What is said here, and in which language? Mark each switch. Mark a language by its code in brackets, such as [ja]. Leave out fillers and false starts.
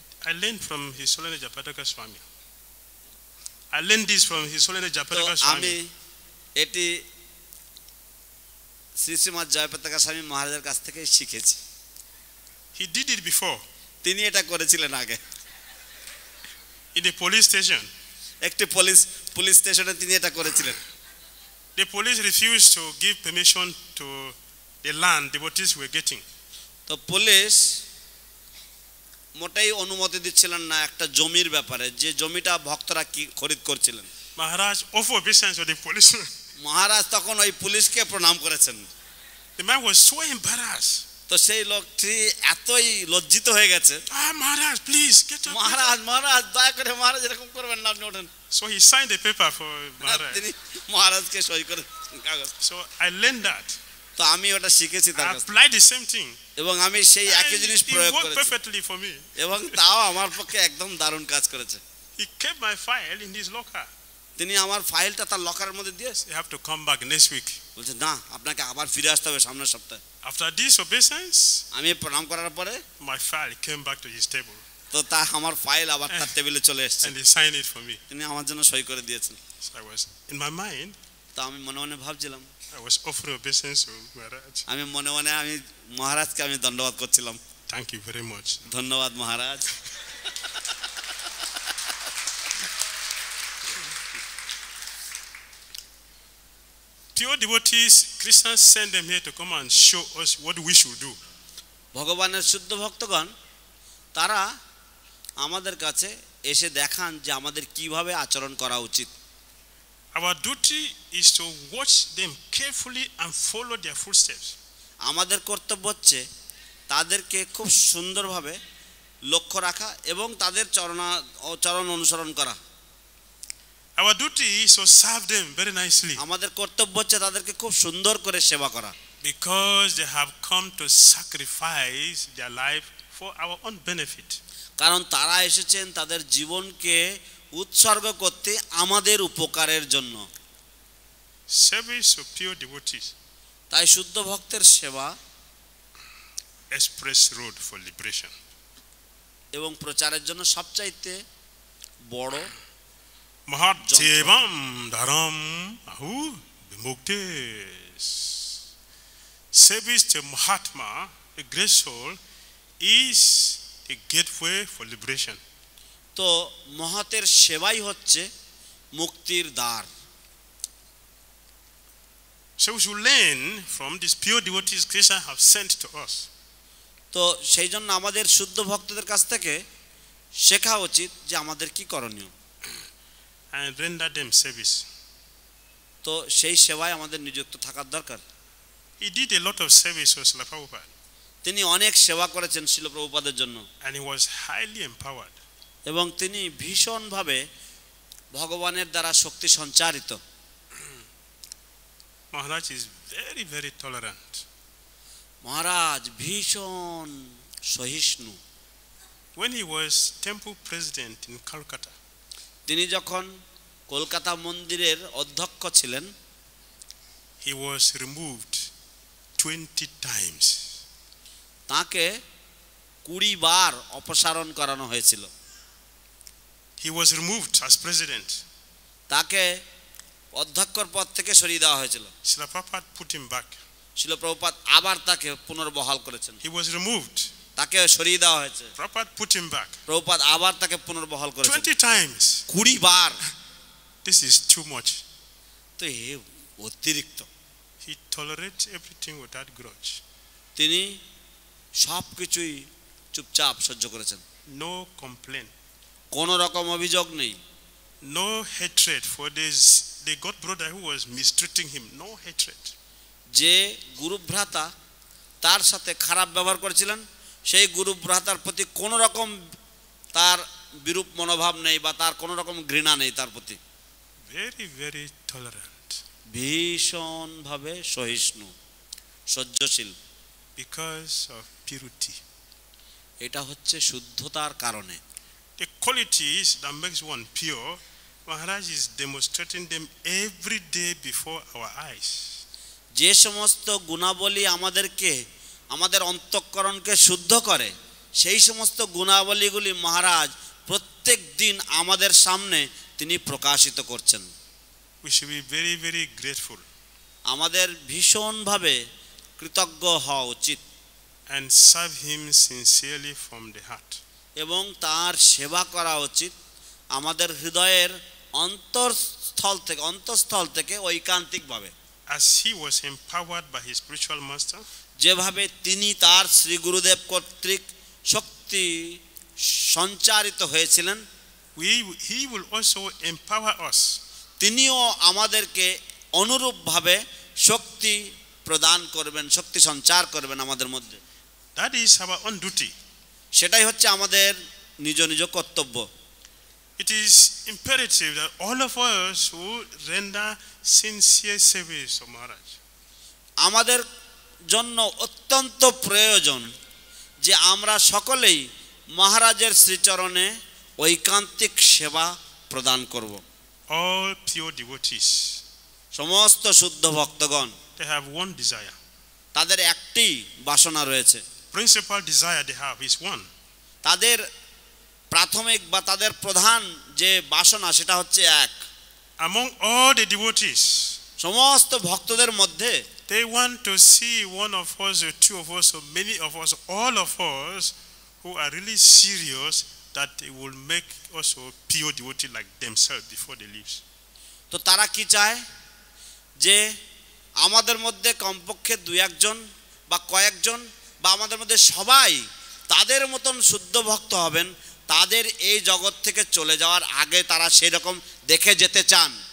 [en] I learned from His Holiness Jayapataka Swami. I learned this from His Holiness Jayapataka [bn] আমি [en] Swami. [bn] এটি শ্রী শ্রীমৎ জয়পতাকা স্বামী মহারাজের কাছ থেকে শিখেছি। [en] He did it before [bn] তিনি এটা করেছিলেন আগে [en] in the police station. [bn] একটি পুলিশ স্টেশনে তিনি এটা করেছিলেন। [en] The police refused to give permission to the land devotees were getting. [bn] তো পুলিশ মোটেই অনুমতি দিচ্ছিলেন না একটা জমির ব্যাপারে, যে জমিটা ভক্তরা কি খরিদ করছিলেন। [en] Maharaj offered obeisance to the policeman. [bn] মহারাজ তখন ওই পুলিশকে প্রণাম করেছেন। [en] The man was so embarrassed. [bn] তো সেই লোকটি এতই লজ্জিত হয়ে গেছে, [en] Maharaj, please get up. [bn] মহারাজ দয়া করে মহারাজ এরকম করবেন না, আপনি ওঠেন। [en] So he signed the paper for Maharaj. [bn] তিনি মহারাজকে সই করে কাগজ। [en] So I learned that. [bn] তো আমি ওটা শিখেছি তার [en] I [bn] কাছে, [en] applied the same thing. [bn] এবং আমি সেই একই জিনিস [en] It [bn] প্রয়োগ [en] worked [bn] করেছি, [en] perfectly for me. [bn] এবং তাও আমার পক্ষে একদম দারুণ কাজ করেছে। [en] He kept my file in his locker. [bn] তিনি আমার ফাইলটা তার লকারের মধ্যে দিয়েছে। [en] You have to come back next week. [bn] বলছে না, আপনাকে আবার ফিরে আসতে হবে সামনের সপ্তাহে। [en] After this obeisance, [bn] আমি প্রণাম করার পরে [en] my file came back to his table [bn] তো তা আমার ফাইল আবার তার টেবিলে চলে এসেছে, [en] and he signed it for me. [bn] তিনি আমার জন্য সই করে দিয়েছেন। [en] So I was, in my mind, [bn] তো আমি মনে মনে ভাবছিলাম, [en] I was offering obeisance to Maharaj. [bn] আমি মনে মনে আমি মহারাজকে আমি ধন্যবাদ করছিলাম। [en] Thank you very much. [bn] ধন্যবাদ মহারাজ। [en] Pure devotees, Christians send them here to come and show us what we should do. [bn] ভগবানের শুদ্ধ ভক্তগণ তারা আমাদের কাছে এসে দেখান যে আমাদের কিভাবে আচরণ করা উচিত। [en] Our duty is to watch them carefully and follow their footsteps. [bn] আমাদের কর্তব্য হচ্ছে তাদেরকে খুব সুন্দরভাবে লক্ষ্য রাখা এবং তাদের চরণ অনুসরণ করা। [en] Our duty is to serve them very nicely. [bn] আমাদের কর্তব্য হচ্ছে তাদেরকে খুব সুন্দর করে সেবা করা, [en] Because they have come to sacrifice their life for our own benefit. [bn] কারণ তারা এসেছেন তাদের জীবনকে উৎসর্গ করতে আমাদের উপকারের জন্য। [en] Service of pure devotees, [bn] তাই শুদ্ধ ভক্তের সেবা [en] express road for liberation. [bn] এবং প্রচারের জন্য সবচাইতে বড় [sa] Mahat Sevam Dharam Ahu Vimuktes. [en] Service to Mahatma, a great soul, is a gateway for liberation. [bn] তো মহতের সেবাই হচ্ছে মুক্তির দ্বার। [en] So we should learn from these pure devotees Krishna have sent to us. [bn] তো সেই জন্য আমাদের শুদ্ধ ভক্তদের কাছ থেকে শেখা উচিত যে আমাদের কি করণীয়, [en] And render them service. [bn] তো সেই সেবায় আমাদের নিযুক্ত থাকার দরকার। [en] He did a lot of service for Srila Prabhupada. [bn] তিনি অনেক সেবা করেছেন শিল প্রভুপাদের জন্য, [en] And he was highly empowered. [bn] এবং তিনি ভীষণভাবে ভগবানের দ্বারা শক্তি সঞ্চারিত। [en] Maharaj is very, very tolerant. [bn] মহারাজ ভীষণ সহিষ্ণু। [en] When he was temple president in Calcutta, [bn] তিনি যখন কলকাতা মন্দিরের অধ্যক্ষ ছিলেন, [en] he was removed 20 times. [bn] তাকে 20 বার অপসারণ করানো হয়েছিল। [en] He was removed as president. [bn] তাকে অধ্যক্ষর পদ থেকে সরিয়ে দেওয়া হয়েছিল। [en] Srila Prabhupada put him back. [bn] শিল প্রভুপাদ আবার তাকে পুনর্বহাল করেছেন। [en] He was removed. [bn] তাকে সরিয়ে দেওয়া হয়েছে। [en] Prabhupada put him back. [bn] Prabhupada আবার তাকে পুনর্বহাল করেছেন [en] 20 times. [bn] 20 bar. [en] This is too much. [bn] তো এ অতিরিক্ত। [en] He tolerates everything without grudge. [bn] তিনি সব কিছুই চুপচাপ সহ্য করেছেন, [en] No complaint. [bn] কোনো রকম অভিযোগ নেই। [en] No hatred for this the God brother who was mistreating him. No hatred. [bn] যে গুরুভ্রাতা তার সাথে খারাপ ব্যবহার করেছিলেন, সেই গুরুভ্রাতার প্রতি কোনো রকম তার বিরূপ মনোভাব নেই বা তার কোনো রকম ঘৃণা নেই তার প্রতি। [en] Very, very tolerant. [bn] ভীষণভাবে সহিষ্ণু, সহ্যশীল। [en] Because of purity. [bn] এটা হচ্ছে শুদ্ধতার কারণে। [en] The qualities that makes one pure, Maharaj is demonstrating them every day before our eyes. [bn] যে সমস্ত গুণাবলী আমাদেরকে আমাদের অন্তঃকরণকে শুদ্ধ করে, সেই সমস্ত গুণাবলীগুলি মহারাজ প্রত্যেক দিন আমাদের সামনে তিনি প্রকাশিত করছেন। [en] We should be very, very grateful [bn] আমাদের ভীষণভাবে কৃতজ্ঞ হওয়া উচিত [en] and serve him sincerely from the heart. [bn] এবং তার সেবা করা উচিত আমাদের হৃদয়ের অন্তঃস্থল থেকে ঐকান্তিকভাবে। [en] As he was empowered by his spiritual master, [bn] যেভাবে তিনি তার শ্রী গুরুদেব কর্তৃক শক্তি সঞ্চারিত হয়েছিলেন, [en] he will also empower us. [bn] তিনিও আমাদেরকে অনুরূপভাবে শক্তি প্রদান করবেন, শক্তি সঞ্চার করবেন আমাদের মধ্যে। [en] That is our own duty. [bn] সেটাই হচ্ছে আমাদের নিজ নিজ কর্তব্য। [en] It is imperative that all of us who render sincere service to Maharaj. [bn] আমাদের জন্য অত্যন্ত প্রয়োজন যে আমরা সকলেই মহারাজের শ্রীচরণে ঐকান্তিক সেবা প্রদান করব। [en] All pure devotees, [bn] সমস্ত শুদ্ধ ভক্তগণ, [en] they have one desire. [bn] তাদের একটি বাসনা রয়েছে। [en] Principal desire they have is one. [bn] তাদের প্রাথমিক বা তাদের প্রধান যে বাসনা সেটা হচ্ছে এক। [en] Among all the devotees, [bn] সমস্ত ভক্তদের মধ্যে [en] they want to see one of us or two of us or many of us, all of us who are really serious that they will make us a pure devotee like themselves before they leave. [bn] তো তারা কি চায় যে আমাদের মধ্যে কমপক্ষে 2-1 জন বা কয়েকজন বা আমাদের মধ্যে সবাই তাদের মতন শুদ্ধ ভক্ত হবেন, তাদের এই জগৎ থেকে চলে যাওয়ার আগে তারা সেই রকম দেখে যেতে চান।